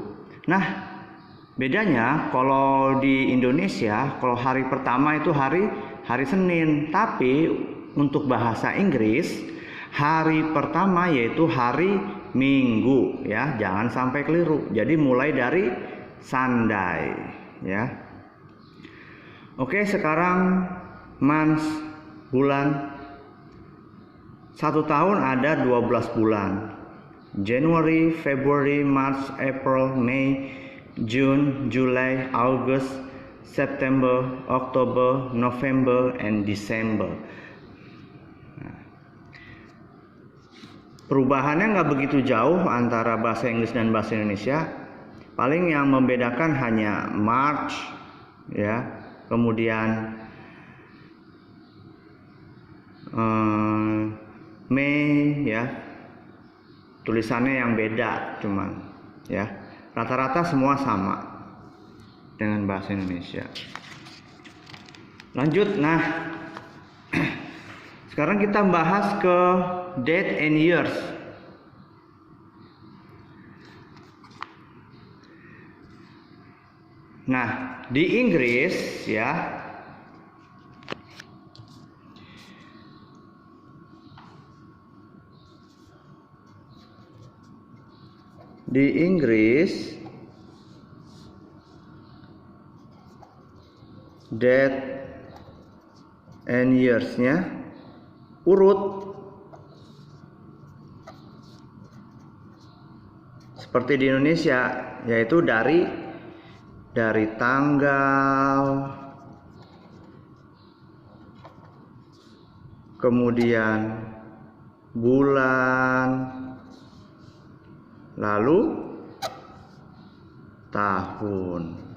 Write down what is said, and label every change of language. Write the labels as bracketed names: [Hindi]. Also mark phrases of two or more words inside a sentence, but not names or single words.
[Indonesian] Nah, bedanya kalau di Indonesia, kalau hari pertama itu hari Senin, tapi untuk bahasa Inggris hari pertama yaitu hari Minggu ya, jangan sampai keliru. Jadi mulai dari Sunday ya. Oke, sekarang month, bulan. Satu tahun ada 12 bulan. [English] January, February, March, April, May, June, July, August, September, October, November, and December. [Indonesian] Perubahannya nggak begitu jauh antara bahasa Inggris dan bahasa Indonesia. Paling yang membedakan hanya March, ya, kemudian May, ya, tulisannya yang beda, cuman, ya, rata-rata semua sama dengan bahasa Indonesia. Lanjut, nah, sekarang kita bahas ke [English] date and years. [Indonesian] Nah, di Inggris ya, [English] date and years-nya [Indonesian] urut seperti di Indonesia, yaitu dari tanggal, kemudian bulan, lalu tahun.